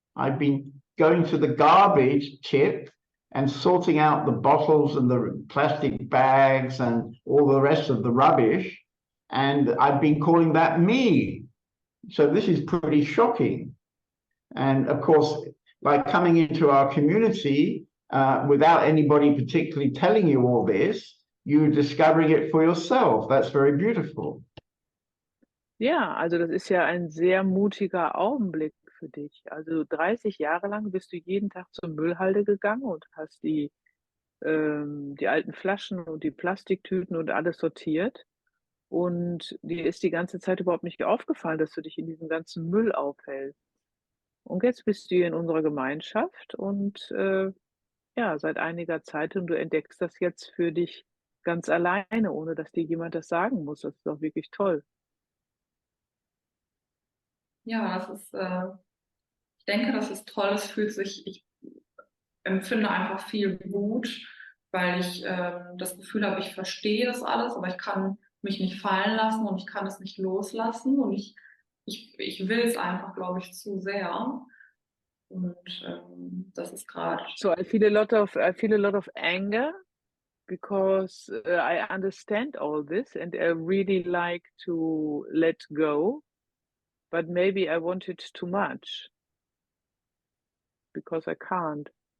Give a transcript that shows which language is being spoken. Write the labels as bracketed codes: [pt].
[en] I've been going to the garbage tip and sorting out the bottles and the plastic bags and all the rest of the rubbish, and I've been calling that me. So this is pretty shocking. And of course, by coming into our community without anybody particularly telling you all this, you're discovering it for yourself. That's very beautiful. [de] Ja, also das ist ja ein sehr mutiger Augenblick für dich. Also 30 Jahre lang bist du jeden Tag zur Müllhalde gegangen und hast die alten Flaschen und die Plastiktüten und alles sortiert. Und dir ist die ganze Zeit überhaupt nicht aufgefallen, dass du dich in diesem ganzen Müll aufhältst. Und jetzt bist du hier in unserer Gemeinschaft und ja, seit einiger Zeit, und du entdeckst das jetzt für dich ganz alleine, ohne dass dir jemand das sagen muss. Das ist doch wirklich toll. Ja, ich denke, das ist toll. Ich empfinde einfach viel Wut, weil ich das Gefühl habe, ich verstehe das alles, aber ich kann mich nicht fallen lassen und ich kann es nicht loslassen und ich will es einfach, glaube ich, zu sehr. Und das ist gerade. [en] So I feel a lot of anger because I understand all this and I really like to let go, but maybe I want it too much because I can't.